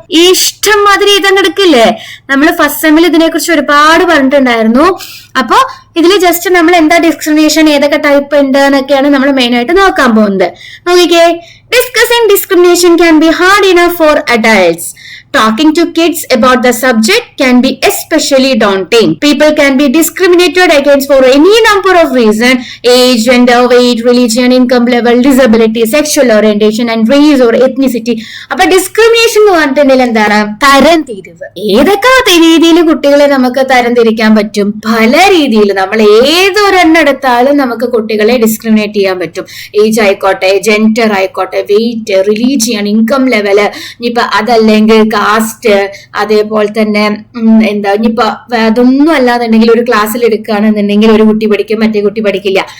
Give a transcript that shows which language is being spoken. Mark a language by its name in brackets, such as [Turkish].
[Malayalam] ഇഷ്ടം മാതിരി ഇതങ്ങെടുക്കില്ലേ? നമ്മൾ ഫസ്റ്റ് സെമ്മിൽ ഇതിനെ കുറിച്ച് ഒരുപാട് പറഞ്ഞിട്ടുണ്ടായിരുന്നു. അപ്പൊ ഇതിൽ ജസ്റ്റ് നമ്മൾ എന്താ ഡിസ്ക്രിമിനേഷൻ, ഏതൊക്കെ ടൈപ്പ് ഉണ്ട് എന്നൊക്കെയാണ് നമ്മൾ മെയിൻ ആയിട്ട് നോക്കാൻ പോകുന്നത്. നോക്കിക്കേ, [English] Discussing discrimination can be hard enough for adults. Talking to kids about the subject can be especially daunting. People can be discriminated against for any number of reasons: age, gender, weight, religion, income level, disability, sexual orientation, and race or ethnicity. [Malayalam] അപ്പൊ discrimination എന്ന് പറഞ്ഞിട്ടുണ്ടെങ്കിൽ എന്താണ്? തരംതിരിവ്. ഏതൊക്കെ രീതിയിൽ കുട്ടികളെ നമുക്ക് തരംതിരിക്കാൻ പറ്റും? പല രീതിയിൽ. നമ്മൾ ഏതൊരെണ്ണം എടുത്താലും നമുക്ക് കുട്ടികളെ ഡിസ്ക്രിമിനേറ്റ് ചെയ്യാൻ പറ്റും. ഏജ് ആയിക്കോട്ടെ, ജെൻഡർ ആയിക്കോട്ടെ, വെയിറ്റ്, റിലീജിയൻ, ഇൻകം ലെവല്, ഇനിയിപ്പൊ അതല്ലെങ്കിൽ കാസ്റ്റ്, അതേപോലെ തന്നെ എന്താ ഇനിയിപ്പൊ അതൊന്നും അല്ലാന്നുണ്ടെങ്കിൽ ഒരു ക്ലാസ്സിൽ എടുക്കുകയാണെന്നുണ്ടെങ്കിൽ ഒരു കുട്ടി പഠിക്കും, മറ്റേ കുട്ടി പഠിക്കില്ല.